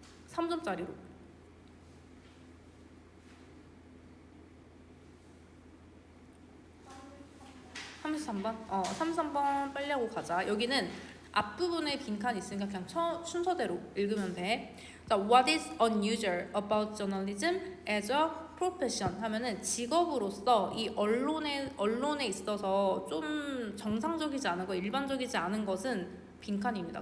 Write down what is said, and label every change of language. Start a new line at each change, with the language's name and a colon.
Korean: 3점짜리로. 33번? 33번 빨리 하고 가자. 여기는 앞부분에 빈칸이 있으니까 그냥 순서대로 읽으면 돼.
English: 자, What is unusual about journalism as a profession?
Korean: 하면은 직업으로서 이 언론에 있어서 좀 정상적이지 않은 거, 일반적이지 않은 것은 빈칸입니다.